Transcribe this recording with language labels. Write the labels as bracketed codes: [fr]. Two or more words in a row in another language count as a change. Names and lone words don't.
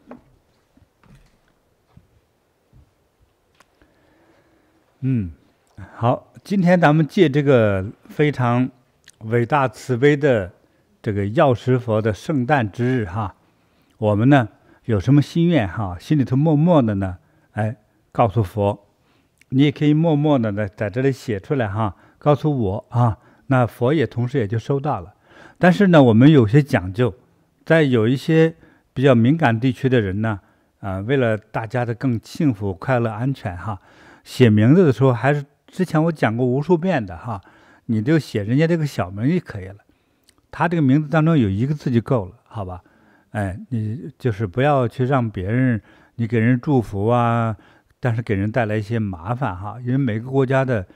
[zh] 好，今天咱們借這個非常偉大慈悲的這個藥師佛的聖誕之日哈，我們呢有什麼心願哈，心裡頭默默的呢，哎，告訴佛，你也可以默默的呢在這裡寫出來哈，告訴我啊。那佛也同時也就收到了，但是呢，我們有些講究，在有一些比較敏感地區的人呢，為了大家的更幸福、快樂、安全哈，寫名字的時候還是之前我講過無數遍的哈，你就寫人家這個小名就可以了，他這個名字當中有1個字就夠了，好吧？哎，你就是不要去讓別人，你給人祝福啊，但是給人帶來一些麻煩哈，因為每個國家的。